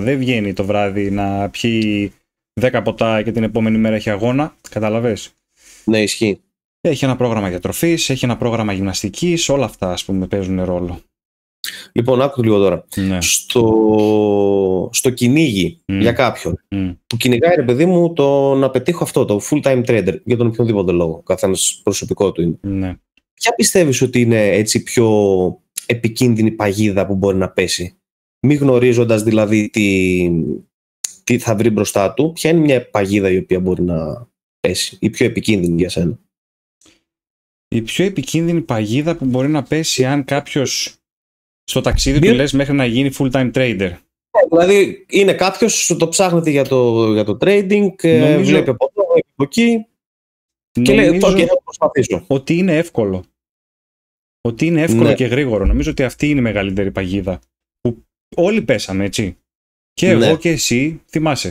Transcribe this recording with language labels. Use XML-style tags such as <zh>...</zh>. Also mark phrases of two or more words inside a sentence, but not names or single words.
<el>Δεν βγαίνει το βράδυ να πιει 10 ποτά και την επόμενη μέρα έχει αγώνα. Καταλαβες? Ναι, ισχύει. Έχει ένα πρόγραμμα διατροφής, έχει ένα πρόγραμμα γυμναστικής, όλα αυτά ας πούμε παίζουν ρόλο. Λοιπόν, άκου λίγο τώρα. Ναι. Στο κυνήγι για κάποιον που κυνηγάει, ρε παιδί μου, το να πετύχω αυτό, το</el> <en>full-time trader,</en> <el>για τον οποιονδήποτε λόγο, καθένας προσωπικό του είναι. Ναι. Ποια πιστεύεις ότι είναι έτσι πιο επικίνδυνη παγίδα που μπορεί να πέσει, μη γνωρίζοντας δηλαδή τι θα βρει μπροστά του? Ποια είναι μια παγίδα η οποία μπορεί να πέσει, η πιο επικίνδυνη για σένα? Η πιο επικίνδυνη παγίδα που μπορεί να πέσει αν κάποιος στο ταξίδι του λες μέχρι να γίνει</el> <en>full-time trader.</en> <el>Δηλαδή είναι κάποιος, το ψάχνεται για το trading, βλέπει από εδώ, βλέπει από εκεί και λέει το θα προσπαθήσω. Ότι είναι εύκολο. Ότι είναι εύκολο και γρήγορο. Νομίζω ότι αυτή είναι η μεγαλύτερη παγίδα. Που όλοι πέσαμε, έτσι. Και εγώ και εσύ, θυμάσαι.</el>